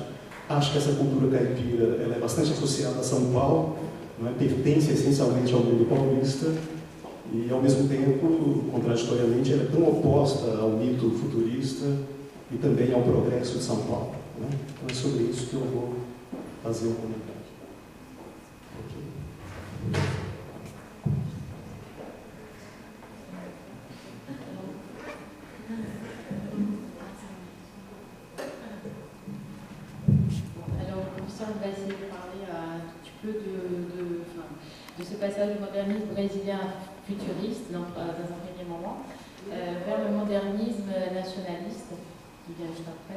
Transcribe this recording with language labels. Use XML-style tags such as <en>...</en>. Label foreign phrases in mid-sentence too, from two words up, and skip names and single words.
<pt>Acho que essa cultura caipira ela é bastante associada a São Paulo, não é? Pertence essencialmente ao mundo paulista e, ao mesmo tempo, contraditoriamente, ela é tão oposta ao mito futurista e também ao progresso de São Paulo. Né? Então é sobre isso que eu vou fazer um comentário.</pt> <fr>Alors, le professeur va essayer de parler un petit peu de ce passage du modernisme brésilien futuriste dans un premier moment vers le modernisme nationaliste qui vient juste après.</fr>